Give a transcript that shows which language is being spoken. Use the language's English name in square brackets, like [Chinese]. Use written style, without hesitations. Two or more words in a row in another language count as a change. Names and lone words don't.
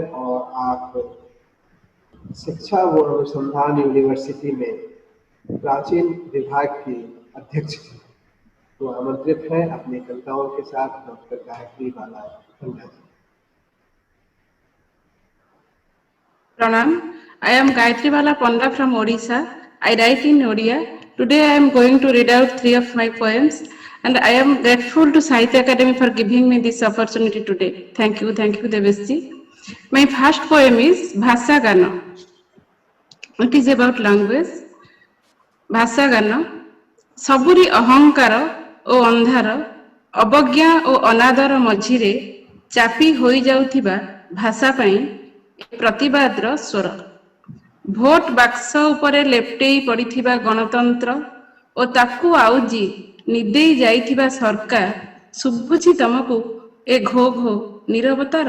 [Hindi] और आप शिक्षा व अनुसंधान यूनिवर्सिटी में प्राचीन विभाग की अध्यक्ष हैं। तो आमंत्रित हैं अपनी कविताओं के साथ डॉक्टर गायत्री बाला फंडा जी। [English] Pranam. I am Gayatri Bala Panda from Odisha. I write in Odia. Today I am going to read out 3 of my poems, and I am grateful to Sahitya Academy for giving me this opportunity today. Thank you, Deveshji. My first poem is Bhasha Gana. It is about language. Bhasha Gana. [Odia] Saburi ahankara o andhara, ଅବଜ୍ଞା ଓ ଅନାଦର ମଝିରେ ଚାପି ହୋଇ ଯାଉଥିବା ଭାଷା ପାଇଁ ପ୍ରତିବାଦର ସ୍ୱର। ଭୋଟ ବାକ୍ସ ଉପରେ ଲେପ୍ଟେଇ ପଡ଼ିଥିବା ଗଣତନ୍ତ୍ର ଓ ତାକୁ ଆଉଜି ନିଦେଇ ଯାଇଥିବା ସରକାର, ଶୁଭୁଛି ତମକୁ ଏ ଘୋ ଘୋ ନୀରବତାର?